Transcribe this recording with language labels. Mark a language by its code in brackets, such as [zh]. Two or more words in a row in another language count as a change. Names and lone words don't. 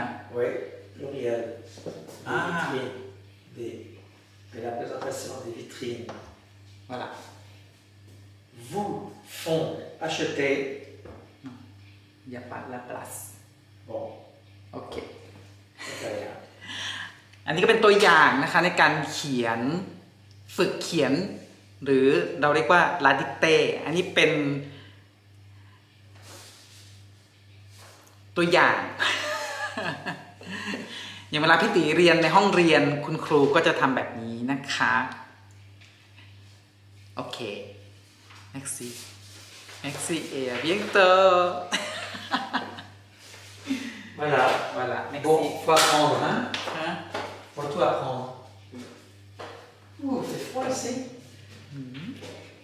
[fr] Oui, pluriel. Des Ah. vitrines. De la présentation des vitrines. voilà Vous font acheter. il n'y a pas la place Bon, [th] โอเค [fr] c'est rien. [th] อันนี้ก็เป็นตัวอย่างนะคะในการเขียนฝึกเขียน หรือเราเรียกว่าลาดิเต้อันนี้เป็นตัวอย่าง อย่างเวลาพี่ตีเรียนในห้องเรียนคุณครูก็จะทำแบบนี้นะคะโอเค [fr] merci merci et à bientôt Voilà. voilà merci Bon, faut apprendre, hein? Hein? Faut tout apprendre. Ouh, c'est froid ici. Mhm.